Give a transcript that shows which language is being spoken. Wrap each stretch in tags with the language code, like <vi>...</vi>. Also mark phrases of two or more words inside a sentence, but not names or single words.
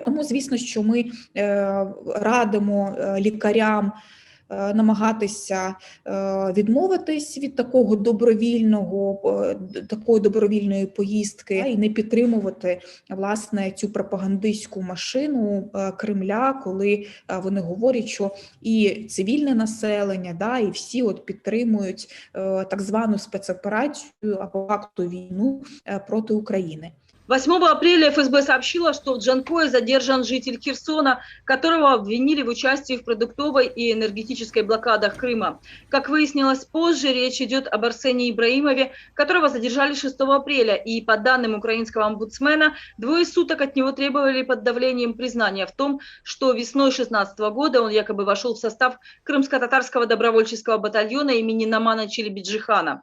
<uk>Тому, звісно, що ми радимо лікарям намагатися відмовитись від такої добровільної поїздки і не підтримувати, власне, цю пропагандистську машину Кремля, коли вони говорять, що і цивільне населення, і всі підтримують так звану спецоперацію, а по факту війну проти України.</uk> <ru>8 апреля ФСБ сообщила, что в Джанкое задержан житель Херсона, которого обвинили в участии в продуктовой и энергетической блокадах Крыма. Как выяснилось позже, речь идет об Арсении Ибраимове, которого задержали 6 апреля. И по данным украинского омбудсмена, 2 суток от него требовали под давлением признания в том, что весной 2016 года он якобы вошел в состав крымско-татарского добровольческого батальона имени Намана Челебиджихана.</ru>